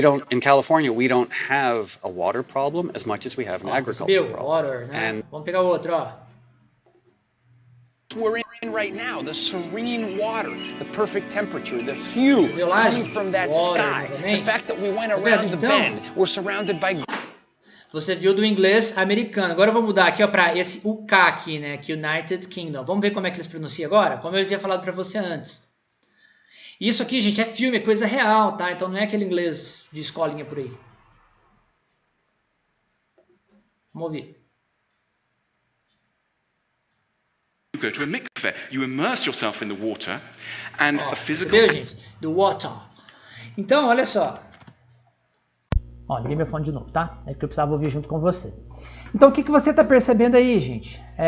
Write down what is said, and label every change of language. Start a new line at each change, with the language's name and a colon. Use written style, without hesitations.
English: In California, we don't have a water problem as much as we have an agriculture
Portuguese: Percebeu?
English: problem.
Portuguese: Water, né? Vamos pegar outra, ó.
English: We're in right now, the serene water, the perfect temperature, the hue coming from that sky, the fact that we went around the bend, we're surrounded by...
Portuguese: Você viu do inglês americano. Agora eu vou mudar aqui, ó, para esse UK aqui, né, que United Kingdom. Vamos ver como é que eles pronunciam agora? Como eu havia falado para você antes. Isso aqui, gente, é filme, é coisa real, tá? Então não é aquele inglês de escolinha por aí. Vamos ouvir.
English: You go to a mikveh, you immerse yourself in the water and a physical...
Portuguese: Percebeu, gente?
English: Do water.
Portuguese: Então, olha só. Ó, liguei meu fone de novo, tá? É que eu precisava ouvir junto com você. Então, o que você está percebendo aí, gente?